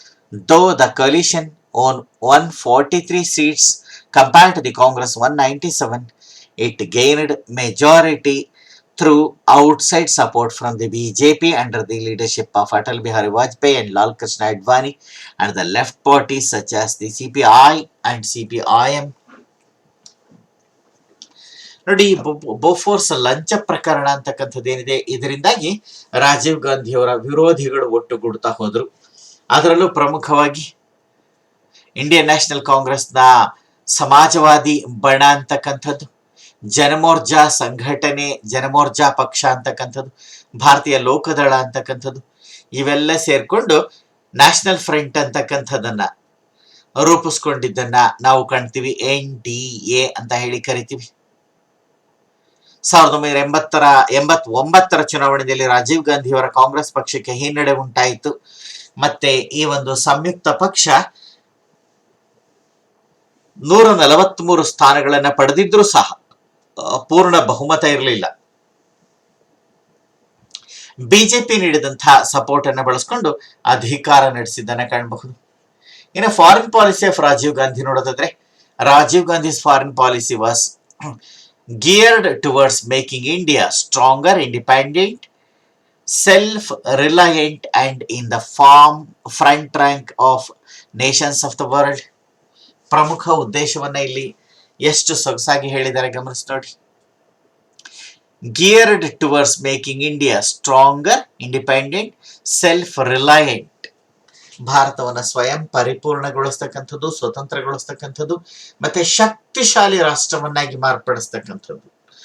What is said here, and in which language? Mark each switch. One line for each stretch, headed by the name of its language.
English: Though the coalition won 143 seats compared to the Congress 197, it gained majority through outside support from the BJP under the leadership of Atal Bihari Vajpayee and Lal Krishna Advani and the left parties such as the CPI and CPIM.
Kannada: ನೋಡಿ, Bofors ಲಂಚ ಪ್ರಕರಣ ಅಂತಕ್ಕಂಥದ್ದು ಏನಿದೆ, ಇದರಿಂದಾಗಿ ರಾಜೀವ್ ಗಾಂಧಿ ಅವರ ವಿರೋಧಿಗಳು ಒಟ್ಟುಗೂಡ್ತಾ ಹೋದ್ರು. ಅದರಲ್ಲೂ ಪ್ರಮುಖವಾಗಿ ಇಂಡಿಯನ್ ನ್ಯಾಷನಲ್ ಕಾಂಗ್ರೆಸ್ನ ಸಮಾಜವಾದಿ ಬಣ ಅಂತಕ್ಕಂಥದ್ದು, ಜನಮೋರ್ಚಾ ಸಂಘಟನೆ, ಜನಮೋರ್ಚಾ ಪಕ್ಷ ಅಂತಕ್ಕಂಥದ್ದು, ಭಾರತೀಯ ಲೋಕದಳ ಅಂತಕ್ಕಂಥದ್ದು, ಇವೆಲ್ಲ ಸೇರ್ಕೊಂಡು ನ್ಯಾಷನಲ್ ಫ್ರಂಟ್ ಅಂತಕ್ಕಂಥದ್ದನ್ನ ರೂಪಿಸ್ಕೊಂಡಿದ್ದನ್ನ ನಾವು ಕಾಣ್ತೀವಿ. NDA ಅಂತ ಹೇಳಿ ಕರಿತೀವಿ. 1989ರ ಚುನಾವಣೆಯಲ್ಲಿ ರಾಜೀವ್ ಗಾಂಧಿ ಅವರ ಕಾಂಗ್ರೆಸ್ ಪಕ್ಷಕ್ಕೆ ಹಿನ್ನಡೆ ಉಂಟಾಯಿತು. ಮತ್ತೆ ಈ ಒಂದು ಸಂಯುಕ್ತ ಪಕ್ಷ 143 ಸ್ಥಾನಗಳನ್ನ ಪಡೆದಿದ್ರೂ ಸಹ ಪೂರ್ಣ ಬಹುಮತ ಇರಲಿಲ್ಲ. ಬಿಜೆಪಿ ನೀಡಿದಂತಹ ಸಪೋರ್ಟ್ ಅನ್ನು ಬಳಸಿಕೊಂಡು ಅಧಿಕಾರ ನಡೆಸಿದ್ದನ್ನ ಕಾಣಬಹುದು. ಇನ್ನು
English: foreign policy of Rajiv Gandhi
Kannada: ನೋಡೋದಾದ್ರೆ,
English: Rajiv Gandhi's foreign policy was geared towards making India stronger, independent, self-reliant and in the front rank of nations of the world.
Kannada: ಪ್ರಮುಖ ಉದ್ದೇಶವನ್ನ ಇಲ್ಲಿ ಎಷ್ಟು ಸೊಗಸಾಗಿ ಹೇಳಿದ್ದಾರೆ ಗಮನಿಸಿ ನೋಡಿ.
English: Geared towards making India stronger, independent, self-reliant.
Kannada: ಭಾರತವನ್ನು ಸ್ವಯಂ ಪರಿಪೂರ್ಣಗೊಳಿಸ್ತಕ್ಕಂಥದ್ದು, ಸ್ವತಂತ್ರಗೊಳಿಸ್ತಕ್ಕಂಥದ್ದು, ಮತ್ತೆ ಶಕ್ತಿಶಾಲಿ ರಾಷ್ಟ್ರವನ್ನಾಗಿ ಮಾರ್ಪಡಿಸ್ತಕ್ಕಂಥದ್ದು.